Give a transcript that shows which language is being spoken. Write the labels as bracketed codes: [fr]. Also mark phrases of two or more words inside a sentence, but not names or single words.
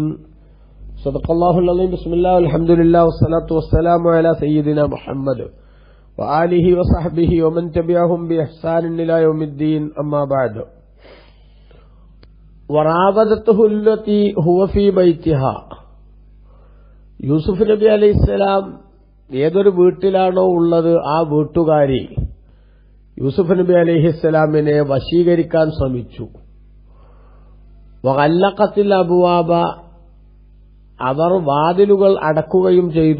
[ar] صدق الله العظيم. بسم الله والحمد لله والصلاة والسلام على سيدنا محمد وآله وصحبه ومن تبعهم بإحسان إلى يوم الدين. أما بعد. وراودته التي هو في بيتها. [ml] യൂസുഫ് നബി അലൈഹിസ്സലാം ഏതൊരു വീട്ടിലാണോ ഉള്ളത് ആ വീട്ടുകാരി യൂസുഫ് നബി അലൈഹിസ്സലാമിനെ വശീകരിക്കാൻ ശ്രമിച്ചു. [ar] وغلقت الأبواب, [ml] അവർ വാതിലുകൾ അടക്കുകയും ചെയ്തു.